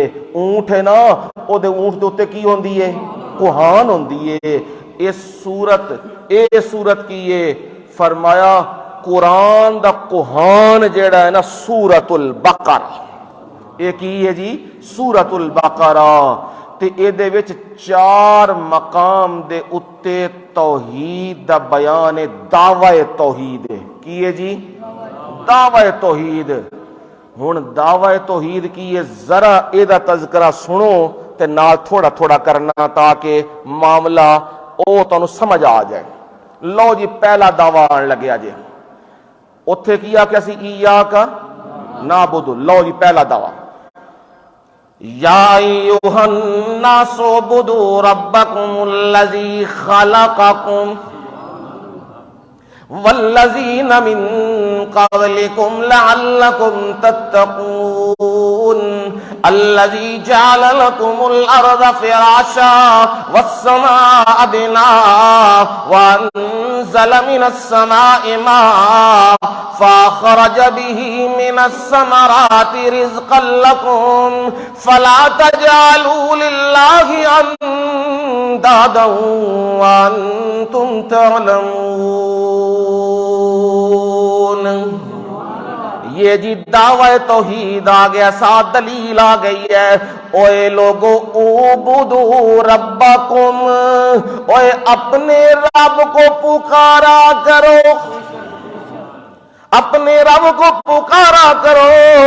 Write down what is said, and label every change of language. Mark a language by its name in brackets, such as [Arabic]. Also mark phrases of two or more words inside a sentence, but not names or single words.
[Punjabi] اونٹ ہے نا، او دے اونٹ دے اتے کی ہوندی ہے؟ کوہان ہوندی ہے۔ اے صورت کیے فرمایا قرآن دا کوہان جیڑا ہے نا سورۃ البقرہ۔ اے کی ہے جی سورۃ البقرہ تے اے دے وچ 4 مقام دے اتے توحید دا بیان ہے، دعوی توحید ہے۔ کی ہے جی؟ دعوی توحید۔ ہن دعوی توحید کی ہے، ذرا اے دا تذکرہ سنو تے نال تھوڑا تھوڑا کرنا تاکہ معاملہ او تانوں سمجھ آ جائے۔ لو جی پہلا دعویٰ آن لگیا جی، اتھے کیا کیسی [Arabic] ایاک نعبد۔ [Punjabi] لو جی پہلا دعویٰ، [Arabic] یا ایوہ الناس اعبدوا ربکم الذی خلقکم والذین من قبلکم لعلکم تتقون الذی جعل لکم الارض فراشا والسماء بناء وانزل من السماء ماء فاخرج به من الثمرات رزقا لکم فلا تجعلوا للہ اندادا وانتم تعلمون۔ [Punjabi] یہ جی دعوی توحید آ گیا، ساتھ دلیل آ گئی ہے۔ [Urdu] اوے لوگو [Arabic] اعبدوا ربکم، [Urdu] اوے اپنے رب کو پکارا کرو، اپنے رب کو پکارا کرو۔